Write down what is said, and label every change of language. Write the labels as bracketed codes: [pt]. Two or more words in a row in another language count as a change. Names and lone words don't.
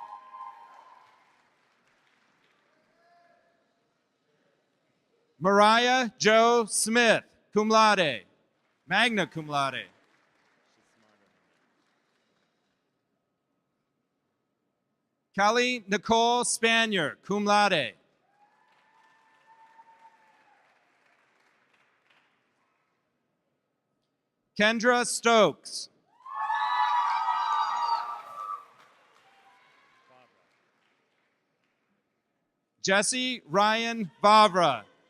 [en] Mariah Joe Smith, [la] cum laude. Magna cum laude. [en] Kelly Nicole Spanier, [la] cum laude. [en] Kendra Stokes. Jesse Ryan Vavra.